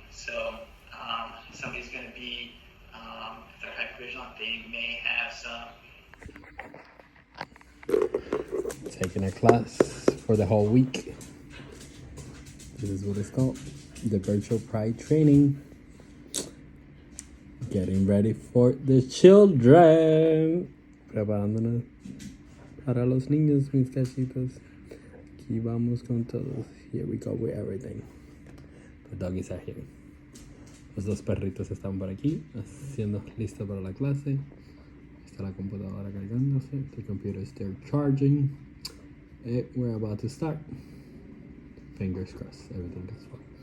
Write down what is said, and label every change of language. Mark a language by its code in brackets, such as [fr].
[en] So somebody's going to be, if they're hypervigilant, they may have some... Taking a class for the whole week. This is what it's called, the virtual pride training. Getting ready for the children. [es] Preparándonos para los niños, mis cachitos. Aquí vamos con todos. [en] Here we go with everything. The doggies are here. [es] Los dos perritos están por aquí, haciendo listo para la clase. Está la computadora cargándose. [en] The computer is still charging. We're about to start. Fingers crossed, everything goes well.